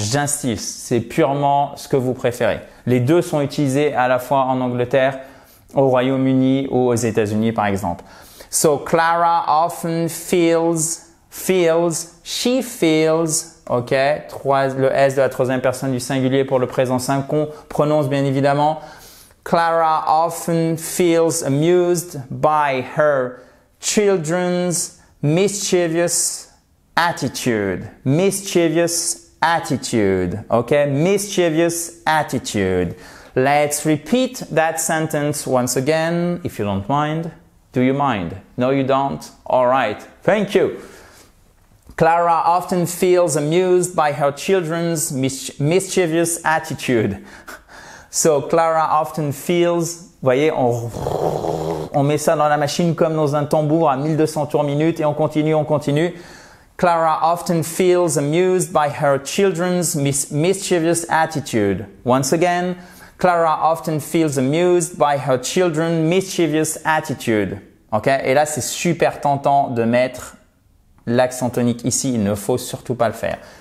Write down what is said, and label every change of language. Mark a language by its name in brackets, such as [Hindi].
[French] J'insiste, c'est purement ce que vous préférez. Les deux sont utilisés à la fois en Angleterre, au Royaume-Uni ou aux États-Unis par exemple. [English] So, Clara often feels, she feels, [French] ok, le S de la troisième personne du singulier pour le présent simple qu'on prononce bien évidemment. [English] Clara often feels amused by her children's mischievous attitude. Mischievous attitude, ok, mischievous attitude. Let's repeat that sentence once again, if you don't mind. Do you mind? No, you don't? All right. Thank you. Clara often feels amused by her children's mischievous attitude. So, Clara often feels, [French] vous voyez, on met ça dans la machine comme dans un tambour à 1200 tours minute et on continue. [English] Clara often feels amused by her children's mischievous attitude. Once again, Clara often feels amused by her children's mischievous attitude. Ok? [French] Et là, c'est super tentant de mettre l'accent tonique ici. Il ne faut surtout pas le faire.